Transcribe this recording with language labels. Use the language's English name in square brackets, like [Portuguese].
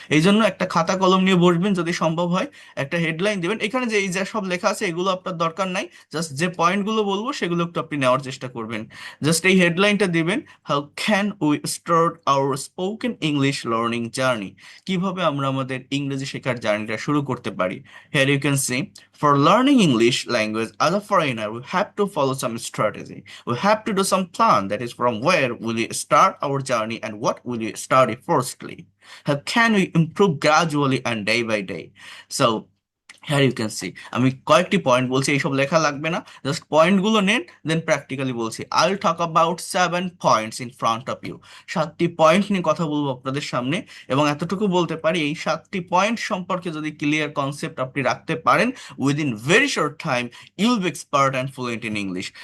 [Bangla] এই জন্য একটা খাতা কলম নিয়ে বসবেন, যদি সম্ভব হয় একটা হেডলাইন দিবেন। এখানে যে এই যে সব লেখা আছে এগুলো আপনার দরকার নাই, জাস্ট যে পয়েন্টগুলো বলবো সেগুলো একটু আপনি নেওয়ার চেষ্টা করবেন। জাস্ট এই হেডলাইনটা দিবেন, [English] How can we start our spoken English learning journey. [Bangla] কিভাবে আমরা আমাদের ইংরেজি শেখার জার্নিটা শুরু করতে পারি। [English] Here you can see, for learning English language as a foreigner, we have to follow some strategy. We have to do some plan, that is from where will we start our journey and what will we study firstly. How can we improve gradually and day by day? [Bangla] So হ্যাঁ, [English] you can see, [Bangla] আমি কয়েকটি point বলছি, এইসব লেখা লাগবে না, just পয়েন্টগুলো নেন, দেন প্র্যাকটিক্যালি বলছি। [English] I will talk about 7 points in front of you. [Bangla] 7টি point নিয়ে কথা বলবো আপনাদের সামনে, এবং এতটুকু বলতে পারি, এই 7টি পয়েন্ট সম্পর্কে যদি ক্লিয়ার কনসেপ্ট আপনি রাখতে পারেন, [English] Within very short time you will be expert and fluent in English.